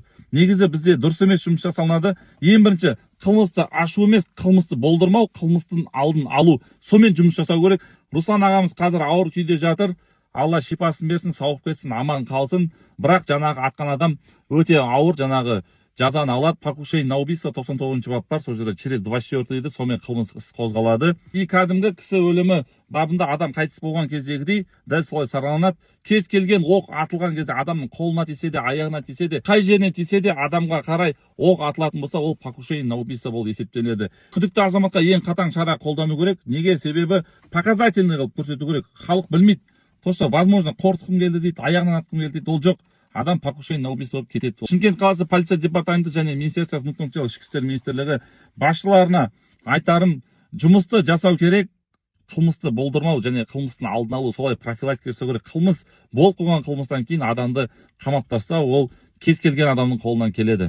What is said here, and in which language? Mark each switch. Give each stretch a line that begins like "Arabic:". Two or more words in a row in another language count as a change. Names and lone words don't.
Kazakh: Негізі бізде дұрыс емес жұмыс жасалынады. Ең бірінші қылмысты ашу емес, қылмысты болдырмау, қылмыстың алдын алу. Сонымен жұмыс жасау керек. Руслан ағамыз қазір ауыр күйде жатыр. Алла шипасын берсін, сауығып кетсін, аман қалсын. Бірақ жаңағы атқан адам өте ауыр жаңағы жазаны алады.
Russian: Покушение на убийство
Kazakh: 99-ші бап бар, сол жерде через 24 еді, сонымен қылмыс іс қозғалады. И кәдімгі кісі өлімі бабында адам қайтыс болған кездегідей дәл солай сараланады. Кез келген оқ атылған кезде адамның қолына тисе де, аяғына тисе де, қай жеріне тисе де адамға қарай оқ атылатын болса, ол
Russian: покушение на убийство
Kazakh: болып есептеледі. Күдікті азаматқа ең қатаң шара қолдану керек. Неге? Себебі показательный қылып көрсету керек. Халық білмейді.
Russian: Просто возможно
Kazakh: қорқытқым келді дейді, аяғынан атқым келді дейді. Ол жоқ. Адам
Russian: покушение на убийство
Kazakh: болып кетеді. Шымкент қаласы полиция департаменті және
Russian: Министерство внутренних дел
Kazakh: ішкі істер министрлігі басшыларына айтарым, жұмысты жасау керек, қылмысты болдырмау және қылмыстың алдын алу, солай профилактика жасау керек. Қылмыс болып қойған қылмыстан кейін адамды қамап тастау, ол кез келген адамның қолынан келеді.